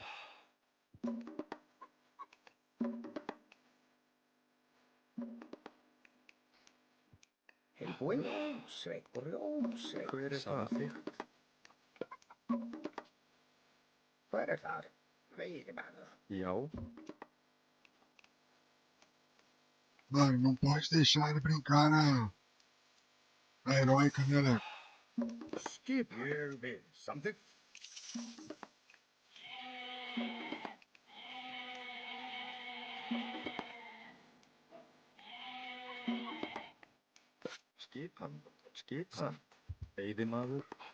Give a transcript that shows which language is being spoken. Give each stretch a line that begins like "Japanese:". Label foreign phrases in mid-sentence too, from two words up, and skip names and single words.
Icelandic: Tilbúin, lótsveit, lótsveit. Hver er það? Samþykkt. Hver þar? Veiðimaður. Já.
Portuguese: Mano, não pode deixar ele brincar, não. A heróica, né, Léo?
Icelandic: Skip. Ég vil. Samþykkt. Skipan. Skipan. Veiðimaður.